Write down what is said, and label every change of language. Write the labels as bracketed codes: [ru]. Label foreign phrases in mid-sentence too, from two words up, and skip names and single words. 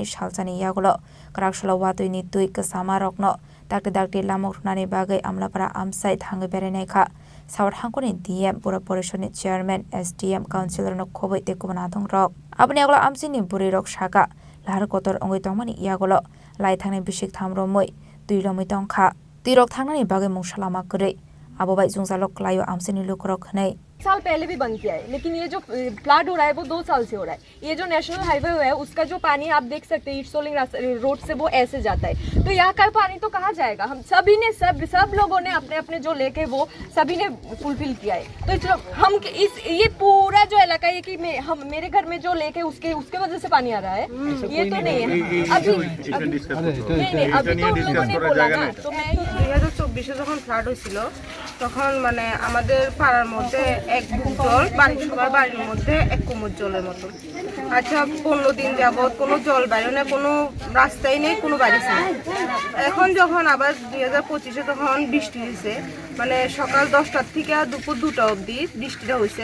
[trp] shalchani yagulo karaksholo watui ni tui kasama rokno dakti lamok runani bagai amlapara amsai thangai berenai kha South Hangoni DM Pura Porishod ni Chairman SDM Councilor no khobai te kubana thong rok aboni agulo amsini buri rok shaka lahar kotor ongoi tongmani yagulo lai thangnai bishik thamromoi tui romoi tongkha tui rok thangnani bagai mungsalama kore abo bai jungjalok layo amseni lukorok nei [hi] साल पहले भी बंद किया है, लेकिन ये जो फ्लड हो रहा है वो 2 साल से हो रहा है। ये जो [en] National Highway [hi] है उसका जो पानी आप देख सकते हैं ईस्ट रोड से वो ऐसे जाता है, तो यहाँ का पानी तो कहाँ जाएगा? हम सभी ने सब लोगों ने अपने अपने जो लेके वो सभी ने फुलफिल किया है। तो हम ये पूरा जो इलाका है कि हम मेरे घर में जो लेके उसके वजह से पानी आ रहा है, ये तो नहीं है। अभी अभी तो लोगों ने बोला ना, तो मैं [bn] 2024 যখন ফ্লাড হয়েছিল তখন মানে আমাদের পাড়ার মধ্যে এক বুক জল সবার বাড়ির মধ্যে এক কোমর জলের মতো। আচ্ছা 15 দিন যাবত কোনো জল বাইরে না, কোনো রাস্তাই নেই, কোনো বাড়ি নেই। এখন যখন আবার 2025-এ তখন বৃষ্টি হয়েছে, মানে সকাল 10টার থেকে দুপুর 2টা অবধি বৃষ্টিটা হয়েছে।